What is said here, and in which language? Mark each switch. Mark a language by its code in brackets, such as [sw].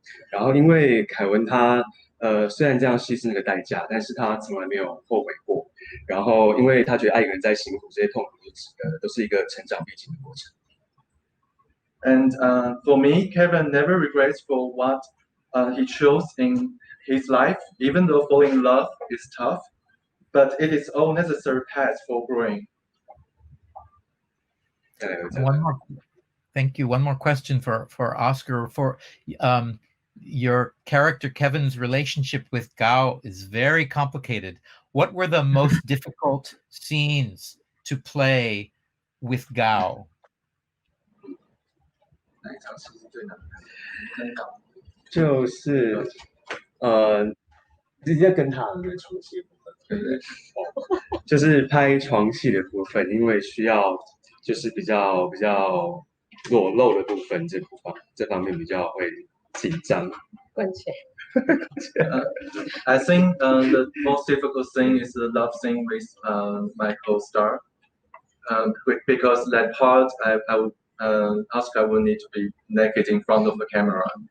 [zh] 然后因为凯文他虽然这样牺牲了个代价，但是他从来没有后悔过。然后因为他觉得爱一个人再辛苦，这些痛苦都是一个成长必经的过程。 [en] And for me, Kevin never regrets for what he chose in his life, even though falling in love is tough, but it is all necessary path for growing. One more, thank you. One more question for Oscar. For your character Kevin's relationship with Gao is very complicated. What were the most difficult scenes to play with Gao? [zh] 哪一场戏是最难就是直接跟他的床戏部分，对不对？就是拍床戏的部分，因为需要就是比较裸露的部分，这方面比较会紧张。关切。 [en] I think the most difficult scene is the love scene with my co-star, because that part Oscar will need to be naked in front of the camera.